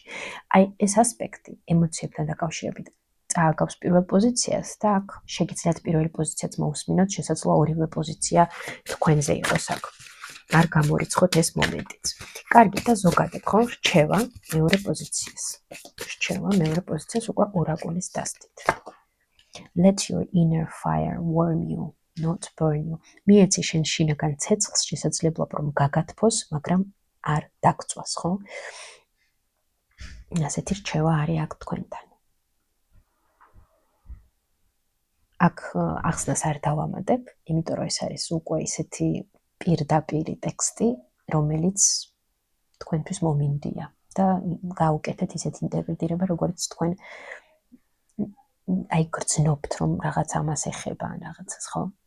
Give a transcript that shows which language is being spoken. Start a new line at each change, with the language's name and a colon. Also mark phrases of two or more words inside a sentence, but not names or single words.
Georgian: აი ეს ასპექტი ემოციებთან დაკავშირებით წააგავს პირველ პოზიციას და აქ შეგიძლიათ პირველი პოზიციაც მოусმინოთ, შესაძლოა ორივე პოზიცია თქვენზე იყოს აქ. არ გამორიცხოთ ეს მომენტიც. კარგი, და ზოგადად ხო რჩევა მეორე პოზიციას. რჩევა მეორე პოზიციას უკვე ორაკულის დასდით.
English: Let your inner fire warm you, not burn you.
Georgian: მიეცი შენ შინაგან ცეცხლს, შესაძლებლობა რომ გაგათბოს, მაგრამ არ დაგწვას, ხო? ასეთი რჩევა არის აქ თქვენთან. აქ ახსნას არ დავამატებ, იმიტომ რომ ეს არის უკვე ისეთი პირდაპირი ტექსტი, რომელიც თქვენთვის მომინდია და გაუკეთეთ ისეთ ინტერპრეტირება, როგორც თქვენ აი გრძნობთ, რომ რაღაც ამას ეხება ან რაღაცას, ხო?